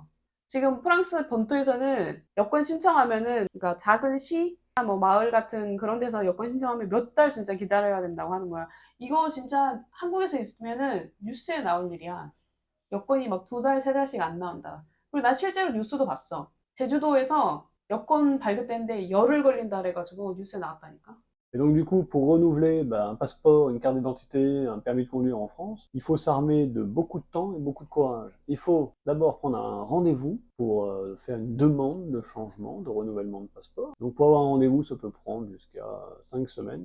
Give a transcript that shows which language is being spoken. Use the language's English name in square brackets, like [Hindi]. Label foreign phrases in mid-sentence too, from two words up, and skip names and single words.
[Korean] 지금 프랑스 본토에서는 여권 신청하면은 그러니까 작은 시, 뭐 마을 같은 그런 데서 여권 신청하면 몇 달 진짜 기다려야 된다고 하는 거야. 이거 진짜 한국에서 있으면은 뉴스에 나올 일이야. 여권이 막 2달, 3달씩 안 나온다. 그리고 나 실제로 뉴스도 봤어. 제주도에서 여권 발급되는데 열흘 걸린다 그래가지고 뉴스에 나왔다니까. [French] Et donc du coup, pour renouveler un passeport, une carte d'identité, un permis de conduire en France, il faut s'armer de beaucoup de temps et beaucoup de courage. Il faut d'abord prendre un rendez-vous pour faire une demande de changement, de renouvellement de passeport. Donc pour avoir un rendez-vous, ça peut prendre jusqu'à 5 semaines.